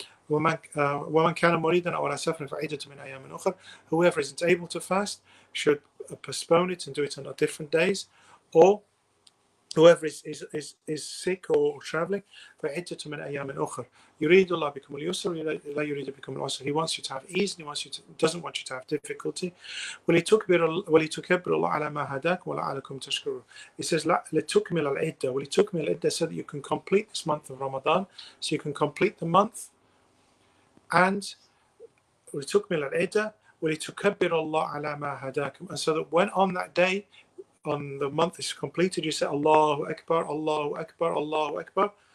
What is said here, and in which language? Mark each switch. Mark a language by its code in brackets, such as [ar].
[ar] ومن كان مريضا أو على سفر فعدة من أيام أخرى. [en] Whoever isn't able to fast should postpone it and do it on different days, or whoever is sick or traveling, [ar] فعدة من أيام أخرى. يريد الله بكم اليسر لا يريد بكم العسر. [en] He wants you to have ease, doesn't want you to have difficulty. [ar] ولتكبر الله على ما هداكم ولعلكم تشكرون. [en] It says [ar] لتكمل العدة ولتكمل العدة, [en] so that you can complete this month of Ramadan, so you can complete the month, and [ar] ولتكمل العدة ولتكبر الله على ما هداكم, [en] and so that when on that day, on the month is completed, you say Allahu Akbar, Allahu Akbar, Allahu Akbar,